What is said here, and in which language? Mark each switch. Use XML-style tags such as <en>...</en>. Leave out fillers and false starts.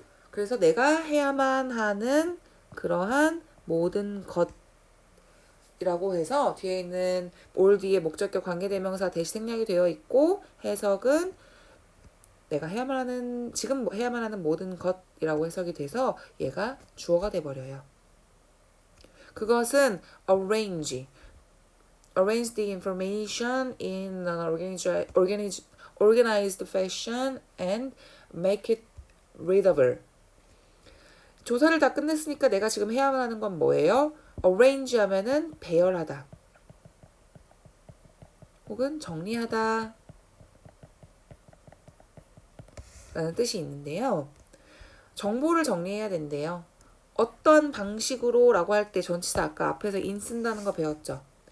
<ko>그래서 내가 해야만 하는 그러한 모든 것이라고 해서 뒤에 있는 all 뒤에 목적격 관계대명사 대시 생략이 되어 있고 해석은 내가 해야만 하는 지금 해야만 하는 모든 것이라고 해석이 돼서 얘가 주어가 돼버려요. 그것은</ko> <en>arrange the information in an organized fashion and make it readable.</en> <ko>조사를 다 끝냈으니까 내가 지금 해야만 하는 건 뭐예요? arrange 하면은 배열하다 혹은 정리하다 라는 뜻이 있는데요. 정보를 정리해야 된대요. 어떤 방식으로 라고 할 때 전치사 아까 앞에서 in 쓴다는 거 배웠죠.</ko>